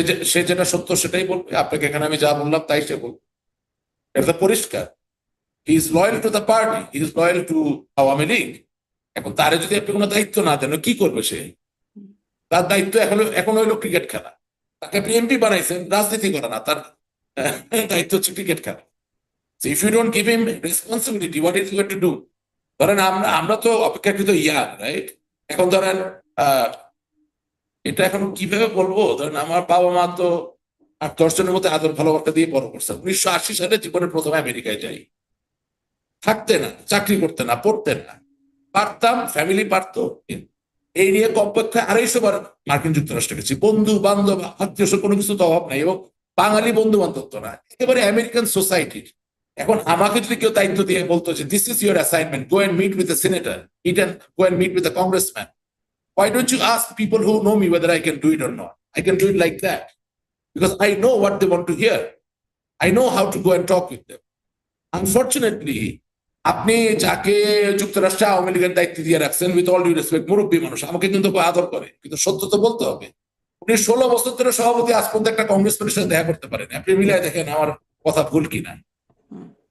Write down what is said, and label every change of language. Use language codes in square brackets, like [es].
[bn] সে যেটা সত্য সেটাই বলবে, আপনাকে এখানে আমি যা বললাম তাই সে বলবে, এটা তো পরিষ্কার। [en] He is loyal to the party, he is loyal to Awami League. [bn] এখন তারে যদি আপনি কোনো দায়িত্ব না দেন, কি করবে সে? হুম, তার দায়িত্ব এখন হইলো ক্রিকেট খেলা। তাকে আপনি এমপি বানাইছেন, রাজনীতি করা না, তার দায়িত্ব হচ্ছে ক্রিকেট খেলা। [en] So if you don't give him responsibility, what is he going to do? [bn] ধরেন আমরা আমরা তো অপেক্ষাকৃত ইয়ার, রাইট? এখন ধরেন এটা এখন কিভাবে বলবো, ধরেন আমার বাবা মা তো 8-10 জনের মধ্যে আদর ভালোবাসা দিয়ে বড় করছে। 1980 সালে জীবনের প্রথমে আমেরিকায় যাই, থাকতে না, চাকরি করতে না, পড়তেন না, পারতাম, ফ্যামিলি পারতো, এই নিয়ে কমপক্ষে 250 বার মার্কিন যুক্তরাষ্ট্রে গেছি, বন্ধু বান্ধব আত্মীয় কোনো কিছু তো অভাব নাই, এবং বাঙালি বন্ধু বান্ধব তো না, একেবারে আমেরিকান সোসাইটির। এখন আমাকে যদি কেউ দায়িত্ব দিয়ে বলতো যে [en] This is your assignment, go and meet with a senator, go and meet with a congressman, why don't you ask people who know me whether I can do it or not? I can do it like that because I know what they want to hear. I know how to go and talk with them. [bn] Unfortunately, আপনি যাকে যুক্তরাষ্ট্রে আওয়ামী লীগের দায়িত্ব দিয়ে রাখছেন, [en] with all due respect, [bn] মুরব্বী মানুষ, আমাকে কিন্তু আদর করে, কিন্তু সত্য তো বলতে হবে। উনি 16 বছর ধরে সভাপতি, আজ পর্যন্ত একটা কংগ্রেসম্যানের সাথে দেখা করতে পারেন, আপনি মিলাই দেখেন আমার কথা ভুল কিনা। হুম,